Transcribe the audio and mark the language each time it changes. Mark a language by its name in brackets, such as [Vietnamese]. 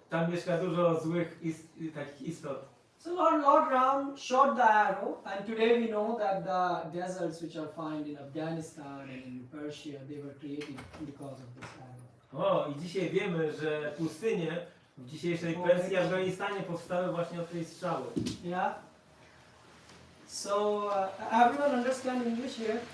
[Polish] Tam mieszka dużo złych takich istot. [English] So Lord Ram shot the arrow, and today we know that the deserts which are found in Afghanistan and in Persia, they were created because of this arrow. [Polish] O, i dzisiaj wiemy, że pustynie w dzisiejszej Persji i Afganistanie powstały właśnie od tej strzały. [English] Yeah. So everyone understand English here?